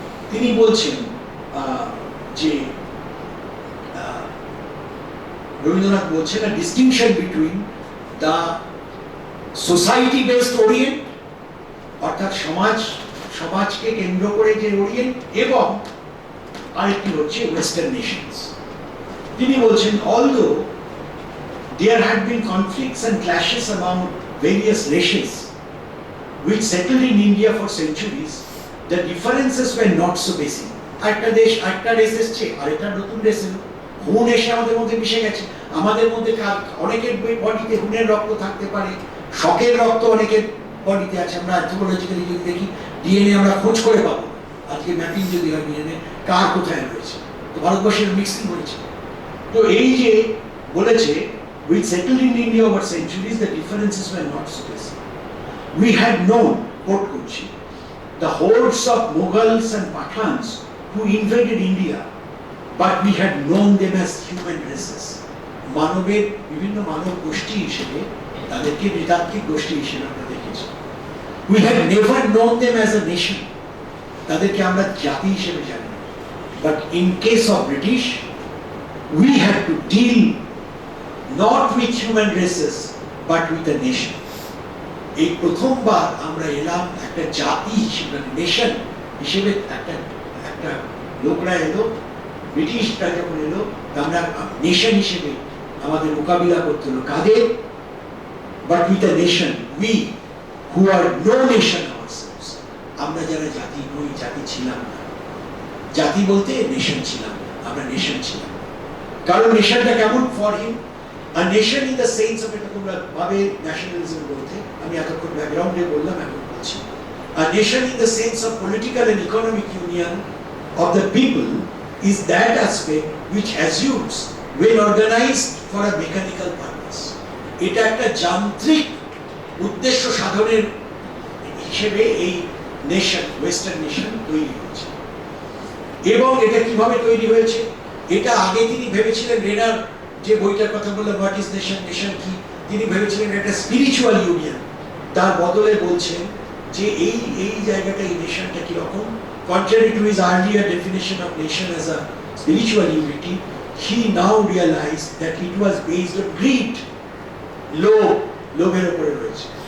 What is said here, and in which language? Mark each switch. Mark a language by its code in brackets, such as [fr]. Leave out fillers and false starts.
[bn] তিনি বলছেন যে রবীন্দ্রনাথ বলছেন, [en] a distinction between the society based orient, [bn] অর্থাৎ সমাজকে কেন্দ্র করে যে ওরিয়েন্ট, এবং আরেকটি হচ্ছে ওয়েস্টার্ন নেশনস। তিনি বলছেন, [en] although there had been conflicts and clashes among various nations which settled in India for centuries, the differences were not so basic. [bn] একটা দেশ, একটা রেস এসছে, আরেকটা নতুন রেস এলো, হুন এসে আমাদের মধ্যে মিশে গেছে। আমাদের মধ্যে অনেকের বডিতে হুনের রক্ত থাকতে পারে, শকের রক্ত অনেকের বডিতে আছে। আমরা অ্যানথ্রোপোলজিক্যালি যদি দেখি, ডিএনএ আমরা খোঁজ করে পাবো, আজকে ম্যাপিং যদি হয় ডিএনএ কার কোথায় রয়েছে, তো ভারতবর্ষের মিক্সিং হয়েছে। তো এই যে বলেছে, [en] we settled in India over centuries, the differences were not so basic. We had known, quote করছি, the hordes of Mughals and Pathans who invaded India, but we had known them as human races. [bn] মানবের বিভিন্ন মানব গোষ্ঠী হিসেবে, তাদেরকে নৃতাত্ত্বিক গোষ্ঠী হিসেবে আমরা দেখেছি। [en] We had never known them as a nation. [bn] তাদেরকে আমরা জাতি হিসেবে জানি। [en] But in case of British, we had to deal not with human races, but with a nation. [bn] এই প্রথমবার আমরা এলাম একটা জাতি হিসেবে, নেশন হিসেবে, একটা লোকরা এলো, ব্রিটিশরা যখন এলো, আমরা নেশন হিসেবে আমাদের মোকাবিলা করতে হলো। কাদের? [en] but with a nation, we who are no nation ourselves, [bn] আমরা যারা জাতি নই, জাতি ছিলাম না। জাতি বলতে নেশন ছিলাম, আমরা নেশন ছিলাম। কারণ নেশনটা কেমন for him, আর nation in the sense of, এটা তোমরা ভাবে ন্যাশনালিজম বলতে, আমি এতক্ষণ ব্যাকগ্রাউন্ডে বললাম, এখন বলছি, [en] a nation in the sense of political and economic union of the people is that aspect which assumes when organized for a mechanical purpose. [bn] এটা একটা যান্ত্রিক উদ্দেশ্য সাধনের হিসেবে এই নেশন, ওয়েস্টার্ন নেশন তৈরি হয়েছে। এবং এটা কিভাবে তৈরি হয়েছে, এটা আগে তিনি ভেবেছিলেন, রেনার যে বইটার কথা বললেন হোয়াট ইজ নেশন, নেশন কি, তিনি ভেবেছিলেন এটা স্পিরিচুয়াল ইউনিয়ন, তার বদলে বলছেন যে এই জায়গাটা, এই নেশনটা কিরকম, [en] contrary to his earlier definition of nation as a spiritual unity, he now realized that it was based on greed, [bn] লোভের উপরে রয়েছে।